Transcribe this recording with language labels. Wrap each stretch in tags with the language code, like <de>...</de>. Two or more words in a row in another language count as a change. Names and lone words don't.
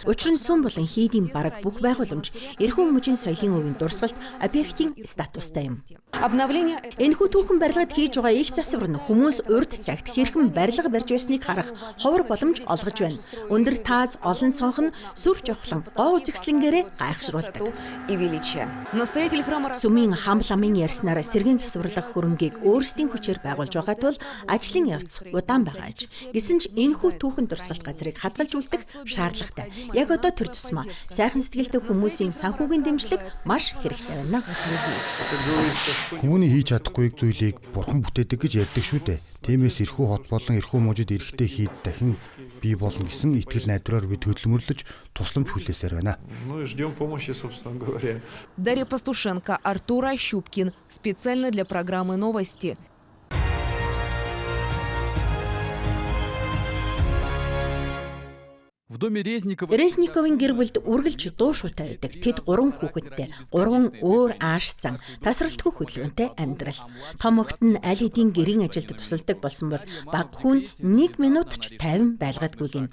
<mn>Учир нь сүм болон хийдийн бараг бүх байгууламж эрхэм мужийн соёлын өвийн дурсгалт объектийн статустай юм.</mn> <ru>Обновление</ru> <mn>Энэхүү түүхэн барилгад хийж байгаа их засвар нь хүмүүс урд цагт хэрхэн барилга барьж байсныг харах ховор боломж олгож байна. Өндөр тааз, олон цонх нь сүр жавхлан гоо үзэсгэлэнгээрээ гайхшруулдаг.</mn> <ru>и величие. Настоятель храма</ru> <mn>Сүмийн хам ламын ярьснаар сэргийн засварлах хөрөнгийг өөрсдийн хүчээр байгуулж байгаа тул ажлын явц удаан байгаа аж. Гэсэн ч энэхүү түүхэн дурсгалт газрыг хадгалж үлдэх шаардлагатай. Яг одоо тэр тусмаа сайхан сэтгэлтэй хүмүүсийн санхүүгийн дэмжлэг маш хэрэгтэй байна. Хүмүүний хийж чадахгүйг зүйлийг бурхан бүтээдэг гэж ярьдаг шүү дээ. Тиймээс эрхүү хот болон эрхүү мужид эрэхтэй хийд дахин бий болно гэсэн итгэл найдвараар бид хөдөлмөрлөж тусламж хүлээсээр байна.</mn> <ru>Дарья Пастушенко, Артур Ощупкин. Специально для программы «Новости».</ru> <mn>Резниковын гэр бүлд үргэлж дуу шуутай байдаг. Тэд 3 хүүхэдтэй, 3 өөр ааш зан, тасралтгүй хөдөлгөөнтэй амьдрал. Том охид нь аль хэдийн гэрийн ажилд тусалдаг болсон бол баг хүн 1 минут ч тайван байлгадаггүй гин.</mn>